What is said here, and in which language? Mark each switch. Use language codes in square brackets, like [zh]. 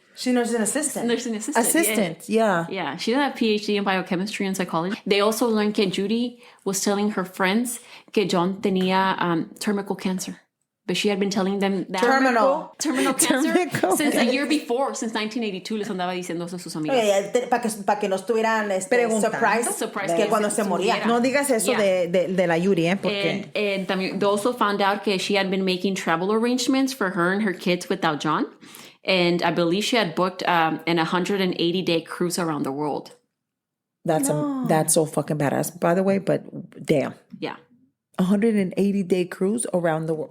[en] She's nursing assistant. Nursing assistant. Assistant, yeah. Yeah, she did a PhD in biochemistry and psychology. They also learned that Judy was telling her friends que John tenía terminal cancer. But she had been telling them that terminal cancer since a year before, since 1982. [es] Les andaba diciendo eso a sus amigas. Para que no estuvieran surprised que cuando se moría. No digas eso de la Judy, porque... [en] And también, they also found out that she had been making travel arrangements for her and her kids without John. And I believe she had booked an 180-day cruise around the world. That's so fucking badass, by the way, but damn. Yeah. 180-day cruise around the world.